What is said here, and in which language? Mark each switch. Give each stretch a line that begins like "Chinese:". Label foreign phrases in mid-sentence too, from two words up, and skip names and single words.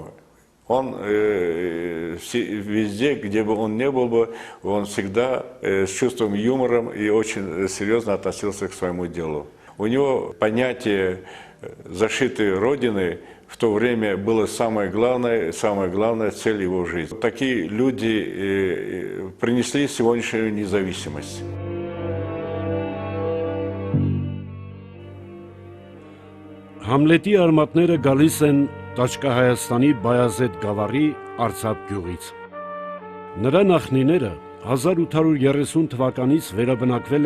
Russian: Он везде, где бы он ни был бы, он всегда с чувством юмора и очень серьезно относился к своему делу. У него понятие защиты Родины в то время было самая главная цель его жизни. Такие люди принесли сегодняшнюю независимость.
Armenian: Համլետի արմատները գալիս են Տաճկահայաստանի Բայազեդ գավառի Արցախ գյուղից։ Նրա նախնիները 1830 թվականից վերաբնակվել